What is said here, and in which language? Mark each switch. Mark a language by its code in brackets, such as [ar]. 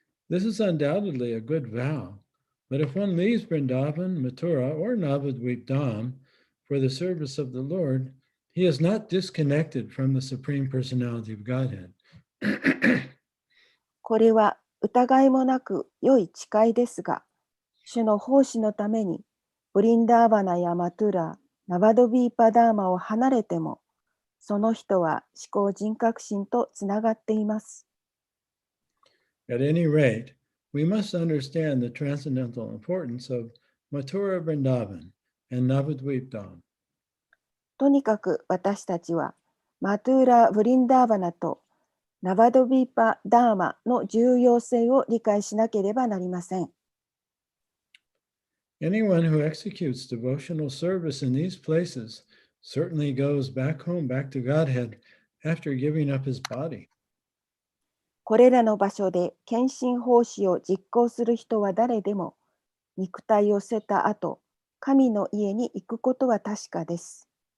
[en] This is undoubtedly a good vow, but if one leaves Vrindavan, Mathura, or Navadvip Dham for the service of the Lord, he is not disconnected from the Supreme Personality of Godhead. [ja] これは疑いもなく良い誓いですが、主の奉仕のためにブリンダーバナやマトゥラー、ナバドビーパダーマを離れても、その人は思考人格心とつながっています。 [en] At any rate, we must understand the transcendental importance of Mathura Vrindavan and Navadvip Dham. [ja] とにかく私たちはマトゥーラ・ブリンダーバナとナバドビーパ・ダーマの重要性を理解しなければなりません。 [en] Anyone who executes devotional service in these places certainly goes back home, back to Godhead, after giving up his body. [ja] これらの場所で献身奉仕を実行する人は誰でも、肉体を捨てた後、神の家に行くことは確かです。